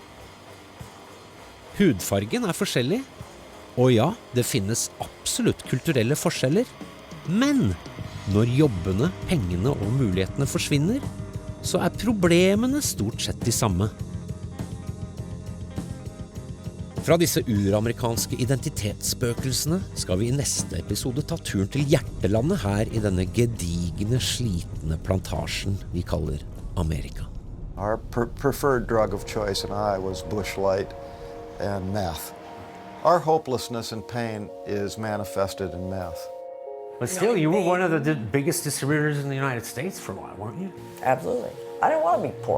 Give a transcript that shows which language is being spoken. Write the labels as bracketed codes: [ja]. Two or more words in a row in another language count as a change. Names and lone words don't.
[no] Hudfargen er forskjellig, og ja, det finnes absolutt kulturelle forskjeller, men når jobbene, pengene og mulighetene forsvinner, så er problemene stort sett de samme. Fra disse uramerikanske identitetsspøkelsene skal vi i neste episode ta turen til hjertelandet her i denne gedigne, slitne plantasjen vi kaller Amerika. [en] Our preferred drug of choice in I was Busch Light and meth. Our hopelessness and pain is manifested in meth. But still, you were one of the biggest distributors in the United States for a while, weren't you? Absolutely. I didn't want to be poor.